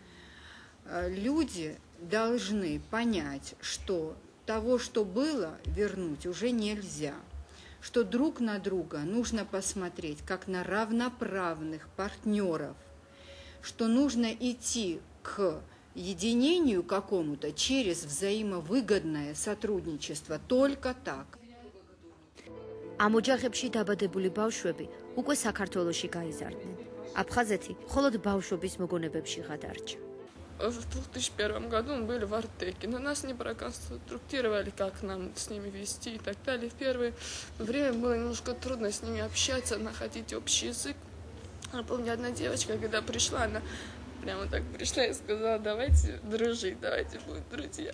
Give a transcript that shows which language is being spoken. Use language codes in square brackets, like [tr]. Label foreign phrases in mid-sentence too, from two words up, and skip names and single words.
[ru] Люди должны понять, что того, что было, вернуть уже нельзя, что друг на друга нужно посмотреть как на равноправных партнеров, что нужно идти к единению какому-то через взаимовыгодное сотрудничество, только так. [ka] ამ ოჯახებში დაბადებული ბავშვები უკვე საქართველოში გაიზარდნენ. აფხაზეთი მხოლოდ ბავშვობის მოგონებებში გადარჩა. [ru] В 2001 году мы были в Артеке, но нас не проконструктировали, как нам с ними вести и так далее. В первое время было немножко трудно с ними общаться, находить общий язык. Я помню, одна девочка, когда пришла, она прямо так пришла и сказала: давайте дружить, давайте будем друзья.